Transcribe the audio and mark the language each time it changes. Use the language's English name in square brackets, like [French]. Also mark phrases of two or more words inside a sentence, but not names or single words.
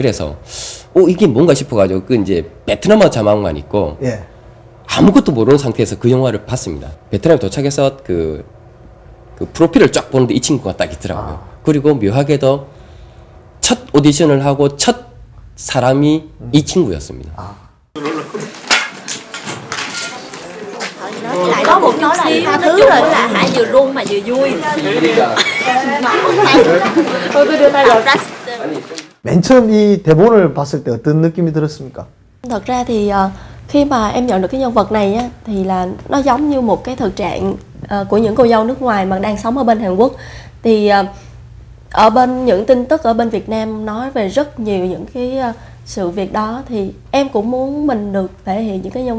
[Korean] 그래서 이게 뭔가 싶어가지고 그 이제 베트남어 자막만 있고 예. 아무것도 모르는 상태에서 그 영화를 봤습니다. 베트남에 도착해서 그 프로필을 쫙 보는데 이 친구가 딱 있더라고요. 그리고 묘하게도 첫 오디션을 하고 첫 사람이 이 친구였습니다. [Vietnamese] Lại có một chút xíu thứ rồi là Hải vừa run mà vừa vui. [Korean] 맨 처음 이 대본을 봤을 때 어떤 느낌이 들었습니까? [Vietnamese] Thật ra thì khi mà em nhận được cái nhân vật này á, thì là nó giống như một cái thực trạng của những cô dâu nước ngoài mà đang sống ở bên Hàn Quốc. Thì ở bên những tin tức ở bên Việt Nam nói về rất nhiều những cái sự việc đó thì em cũng muốn mình được thể hiện những cái nhân